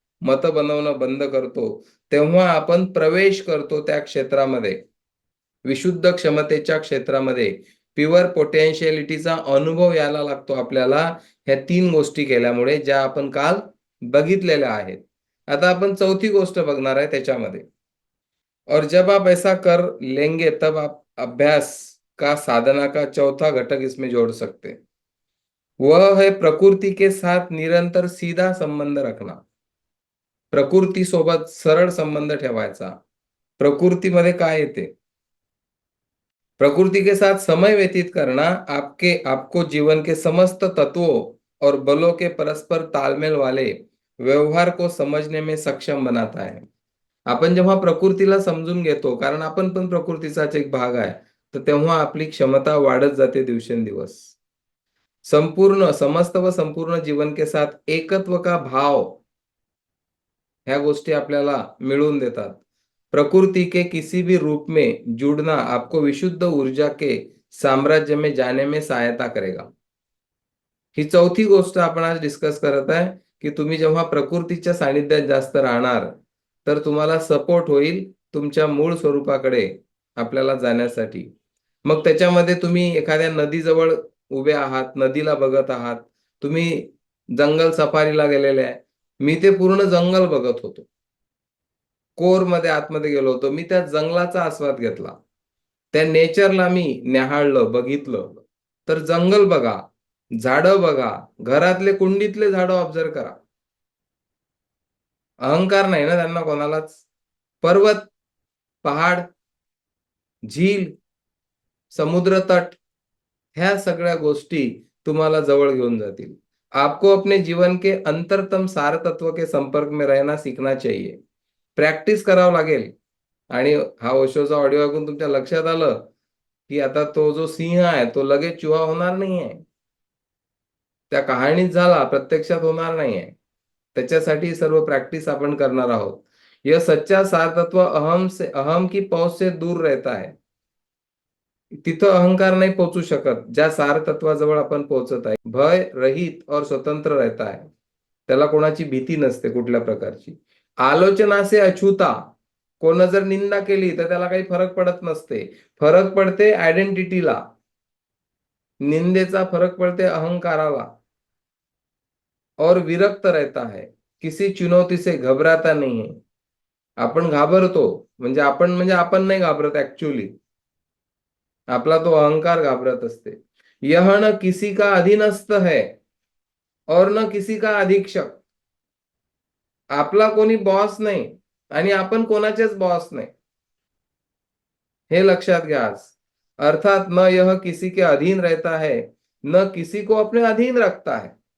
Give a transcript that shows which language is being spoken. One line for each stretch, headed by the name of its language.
Marathi: मतं बनवणं बंद करतो, तेव्हा आपण प्रवेश करतो त्या क्षेत्रामध्ये, विशुद्ध क्षमतेच्या क्षेत्रामध्ये. प्युअर पोटेन्शियलिटीचा अनुभव यायला लागतो आपल्याला ह्या 3 गोष्टी केल्यामुळे, ज्या आपण काल बघितलेल्या आहेत. आता आपण चौथी गोष्ट बघणार आहे त्याच्यामध्ये.
Hindi: और जब आप ऐसा कर लेंगे तब आप अभ्यास का साधना का चौथा घटक इसमें जोड़ सकते हैं. वह है प्रकृति के साथ निरंतर सीधा संबंध रखना.
Marathi: प्रकृती सोबत सरळ संबंध ठेवायचा. प्रकृतीमध्ये काय येते?
Hindi: प्रकृति के साथ समय व्यतीत करना आपको जीवन के समस्त तत्वों और बलों के परस्पर तालमेल वाले व्यवहार को समझने में सक्षम बनाता है.
Marathi: आपण जेव्हा प्रकृतीला समजून घेतो, कारण आपण पण प्रकृतीचाच एक भाग आहे, तर तेव्हा आपली क्षमता वाढत जाते दिवसेंदिवस.
Hindi: संपूर्ण समस्त व संपूर्ण जीवन के साथ एकत्व का भाव
Marathi: ह्या गोष्टी आपल्याला मिळवून देतात.
Hindi: प्रकृति के किसी भी रूप में जुड़ना आपको विशुद्ध ऊर्जा के साम्राज्य में जाने में सहायता करेगा.
Marathi: ही चौथी गोष्ट आपण आज डिस्कस करत आहे, की तुम्ही जेव्हा प्रकृतीच्या सानिध्यात जास्त राहणार, तर तुम्हाला सपोर्ट होईल तुमच्या मूळ स्वरूपाकडे आपल्याला जाण्यासाठी. मग त्याच्यामध्ये तुम्ही एखाद्या नदीजवळ उभे आहात, नदीला बघत आहात, तुम्ही जंगल सफारीला गेलेले आहे. मी ते पूर्ण जंगल बघत होतो. कोरमध्ये आतमध्ये गेलो होतो. मी त्या जंगलाचा आस्वाद घेतला. त्या नेचरला मी न्याहाळलं, बघितलं. तर जंगल बघा, झाडं बघा, घरातले कुंडीतले झाडं ऑब्झर्व्ह करा. अहंकार नाही ना त्यांना कोणालाच. पर्वत, पहाड, झील, समुद्र तट ह्या सगळ्या गोष्टी तुम्हाला जवळ घेऊन जातील.
Hindi: आपको अपने जीवन के अंतरतम सार तत्व के संपर्क में रहना सीखना चाहिए.
Marathi: प्रॅक्टिस करावं लागेल. आणि हा ओशोचा ऑडिओ ऐकून तुमच्या लक्षात आलं, की आता तो जो सिंह आहे तो लगेच चुहा होणार नाहीये. त्या कहाणीत झाला, प्रत्यक्षात होणार नाहीये. त्याच्यासाठी सर्व प्रॅक्टिस आपण करणार आहोत.
Hindi: यह सच्चा सार तत्व अहम की पहुंच से दूर रहता है.
Marathi: तिथं अहंकार नाही पोहोचू शकत ज्या सार तत्वाजवळ आपण पोहोचत आहे.
Hindi: भय रहित और स्वतंत्र रहता है.
Marathi: त्याला कोणाची भीती नसते कुठल्या प्रकारची.
Hindi: आलोचना से अछूता.
Marathi: कोण जर निंदा केली तर त्याला काही फरक पडत नसते. फरक पडते आयडेंटिटीला. निंदेचा फरक पडते अहंकाराला.
Hindi: और विरक्त रहता है. किसी चुनौती से घबराता नहीं है.
Marathi: आपण घाबरतो म्हणजे आपण नाही घाबरत ऍक्च्युअली. आपला तो अहंकार घाबरत असते.
Hindi: यह न किसी का अधीनस्थ है और न किसी का अधीक्षक.
Marathi: आपला कोणी बॉस नाही आणि आपण कोणाचेच बॉस नाही. हे लक्षात घ्या आज.
Hindi: अर्थात न यह किसी के अधीन रहता है न किसी को अपने अधीन रखता है.